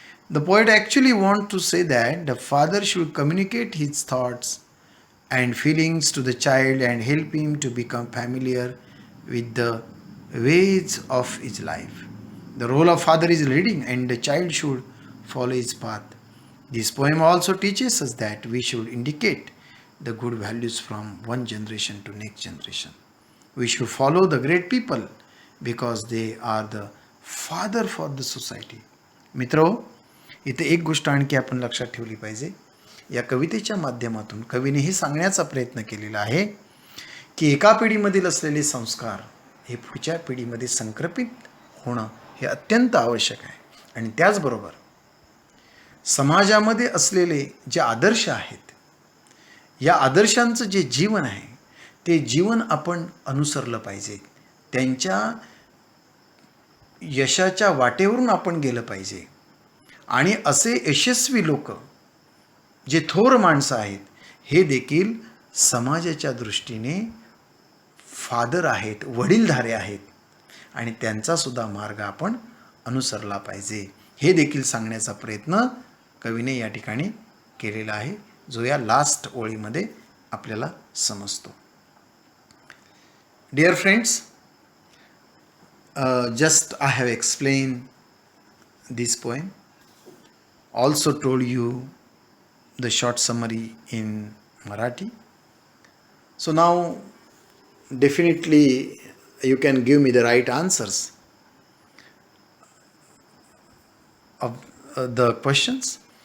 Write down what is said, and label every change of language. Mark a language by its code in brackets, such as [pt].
[en] The poet actually wants to say that the father should communicate his thoughts and feelings to the child and help him to become familiar with the ways of his life. The role of father is leading and the child should follow his path. This poem also teaches us that we should indicate the good values from one generation to next generation. We should follow the great people because they are the father for the society. [mr] मित्रो, इथे एक गोष्ट आणखी आपण लक्षात ठेवली पाहिजे. या कवितेच्या माध्यमातून कवीने हे सांगण्याचा प्रयत्न केलेला आहे की एका पिढीमधील असलेले संस्कार हे पुढच्या पिढीमध्ये संक्रमित होणं हे अत्यंत आवश्यक आहे. आणि त्याचबरोबर समाजामध्ये असलेले जे आदर्श आहेत, या आदर्शांचं जे जीवन आहे ते जीवन आपण अनुसरलं पाहिजे. त्यांच्या यशाच्या वाटेवरून आपण गेलं पाहिजे. आणि असे यशस्वी लोक, जे थोर माणसं आहेत, हे देखील समाजाच्या दृष्टीने फादर आहेत, वडीलधारे आहेत. आणि त्यांचा सुद्धा मार्ग आपण अनुसरला पाहिजे. हे देखील सांगण्याचा प्रयत्न कवीने या ठिकाणी केलेला आहे, जो या लास्ट ओळीमध्ये आपल्याला समजतो. [en] Dear friends, just I have explained this poem, also told you the short summary in Marathi. So now definitely you can give me the right answers of the questions.